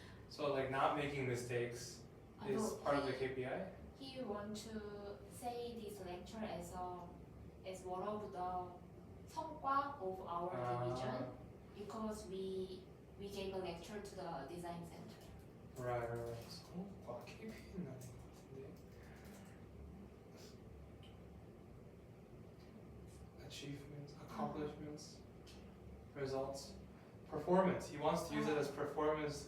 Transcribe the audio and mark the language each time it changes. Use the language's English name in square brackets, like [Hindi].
[English] So like not making mistakes is No, part of the KPI? he want to say this lecture as one of the 성과 of our division because we gave a lecture to the design center. Right. [Korean] 성과 KPI는 아닌 것 같은데. [English] Achievements, accomplishments, results, performance. He wants to use it as performance.